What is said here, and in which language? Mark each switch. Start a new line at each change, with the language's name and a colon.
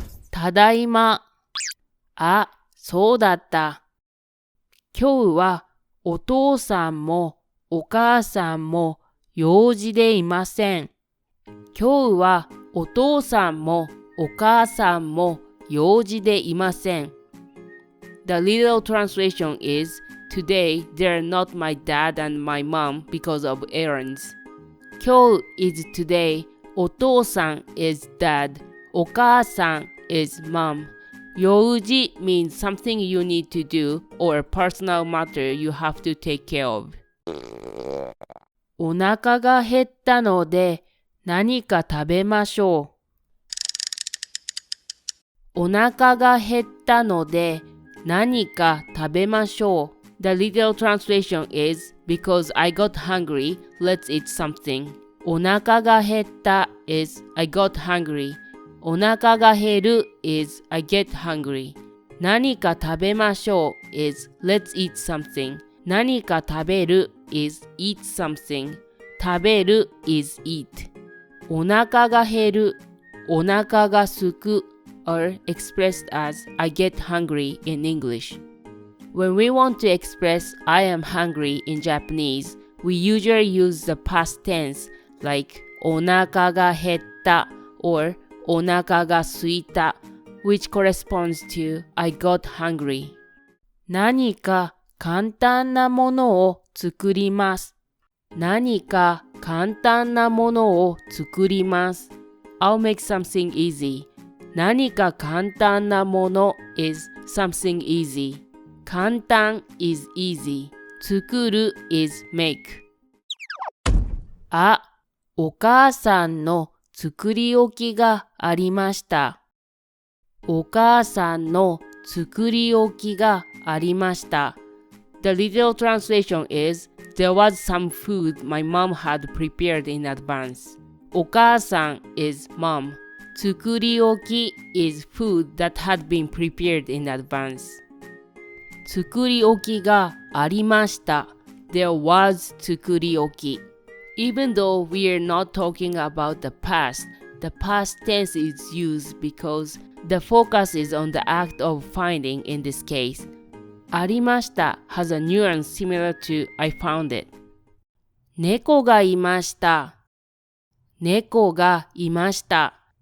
Japanese: ただいま。あ、そうだった。今日はお父さんもお母さんも用事でいません。今日はお父さんもお母さんも用事でいません。
English: The literal translation is, Today they're not my dad and my mom because of errands. 今日 is today, お父さん is dad, お母さん is mom. 用事 means something you need to do or a personal matter you have to take care of.
Japanese: お腹が減ったので何か食べましょう。お腹が減ったので何か食べましょう。
English: The literal translation is, Because I got hungry, let's eat something.
Japanese: お腹が減った
English: is, I got hungry.
Japanese: お腹が減る
English: is, I get hungry.
Japanese: 何か食べましょう
English: is, let's eat something.
Japanese: 何か食べる
English: is, eat something. 食べる is, eat.
Japanese: お腹が減る、お腹がすく
English: are expressed as I get hungry in English. When we want to express I am hungry in Japanese, we usually use the past tense like
Japanese: お腹が減った
English: or
Japanese: お腹が空いた
English: which corresponds to I got hungry.
Japanese: 何か簡単なものを作ります。何か簡単なものを作ります。
English: I'll make something easy.
Japanese: 何か簡単なもの
English: is something easy. 簡単 is easy. 作る is make.
Japanese: あ、お母さんの作り置きがありました。お母さんの作り置きがありました。
English: The literal translation is, there was some food my mom had prepared in advance. お母さん is mom. 作り置き is food that had been prepared in advance.
Japanese: 作り置きがありました。
English: There was
Japanese: 作り置き。
English: Even though we are not talking about the past tense is used because the focus is on the act of finding in this case. ありました has a nuance similar to I found it.
Japanese: 猫がいました。猫がいました。